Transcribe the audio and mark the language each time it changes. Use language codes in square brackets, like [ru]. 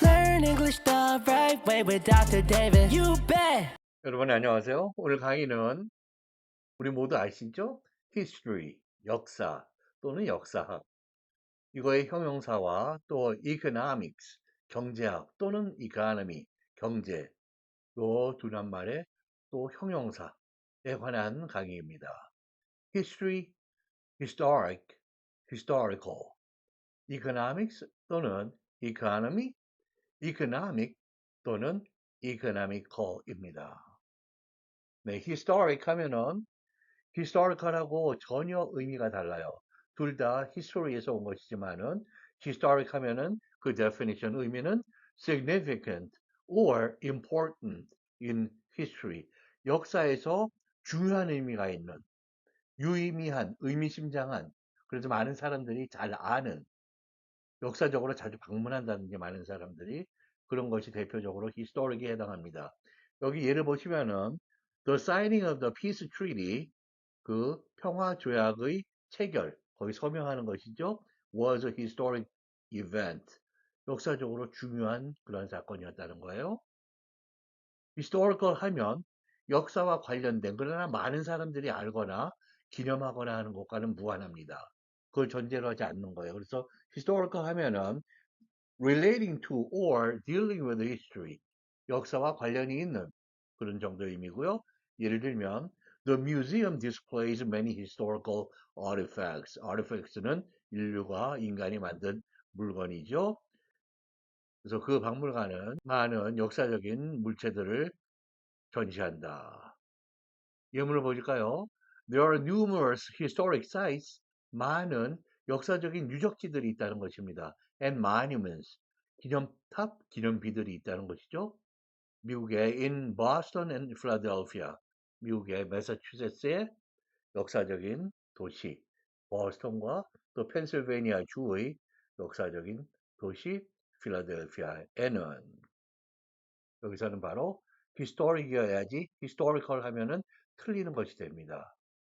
[en] English the right way with Dr. David. You bet. [ko] 여러분 안녕하세요. 오늘 강의는 우리 모두 아시죠? history, 역사 또는 역사학. 이거의 형용사와 또 economics, 경제학 또는 economy, 경제. 요 두 낱말의 또 형용사에 관한 강의입니다. [en] history, historic, historical. economics 또는 economy, economic 또는 economical입니다. [ko] 네, historic 하면은 historical하고 전혀 의미가 달라요. 둘 다 history에서 온 것이지만은 historic 하면은 그 definition 의미는 [en] significant or important in history. [ko] 역사에서 중요한 의미가 있는, 유의미한, 의미심장한, 그래서 많은 사람들이 잘 아는, 역사적으로 자주 방문한다든지 많은 사람들이 그런 것이 대표적으로 historic에 해당합니다. 여기 예를 보시면은 [en] The signing of the peace treaty [ko] 그 평화 조약의 체결, 거기 서명하는 것이죠. [en] was a historic event. [ko] 역사적으로 중요한 그런 사건이었다는 거예요. historical 하면 역사와 관련된 그러나 많은 사람들이 알거나 기념하거나 하는 것과는 무관합니다. 그걸 전제로 하지 않는 거예요. 그래서 [en] historical [ko] 하면은 [en] relating to or dealing with history. [ko] 역사와 관련이 있는 그런 정도의 의미고요. 예를 들면 [en] The museum displays many historical artifacts. [ko] artifacts는 인류가 인간이 만든 물건이죠. 그래서 그 박물관은 많은 역사적인 물체들을 전시한다. 예문을 보실까요? [en] There are numerous historic sites. [ko] 많은 역사적인 유적지들이 있다는 것입니다. [en] And monuments. [ko] 기념탑, 기념비들이 있다는 것이죠. 미국의 [en] in Boston and Philadelphia. [ko] 미국의 매사추세츠의 역사적인 도시, 버스턴과 또 펜실베니아 주의 역사적인 도시 필라델피아에는 여기서는 바로 historic이어야지 historical 하면은 틀리는 것이 됩니다.